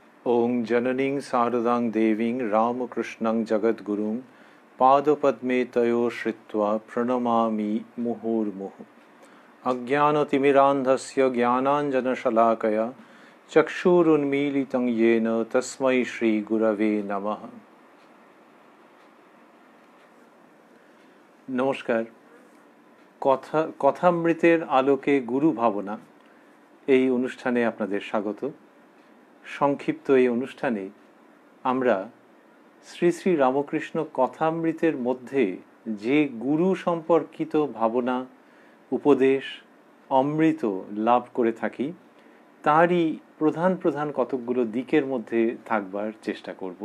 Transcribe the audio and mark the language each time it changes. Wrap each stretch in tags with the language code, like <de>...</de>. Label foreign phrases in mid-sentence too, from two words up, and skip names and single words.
<sa>ओं जननीं शारदां देवीं रामकृष्णं जगद्गुरुं पादपद्मे तयो श्रित्वा प्रणमामि मुहुर्मुहुः। अज्ञानतिमिरान्धस्य ज्ञानाञ्जनशलाकया चक्षुरुन्मीलितं येन तस्मै श्रीगुरवे नमः।</sa> <bn>नमस्कार। কথামৃতের আলোকে গুরু ভাবনা এই অনুষ্ঠানে আপনাদের স্বাগত। সংক্ষিপ্ত এই অনুষ্ঠানে আমরা শ্রী শ্রী রামকৃষ্ণ কথামৃতের মধ্যে যে গুরু সম্পর্কিত ভাবনা, উপদেশ, অমৃত লাভ করে থাকি তারই প্রধান প্রধান কতকগুলো দিকের মধ্যে থাকবার চেষ্টা করব।</bn>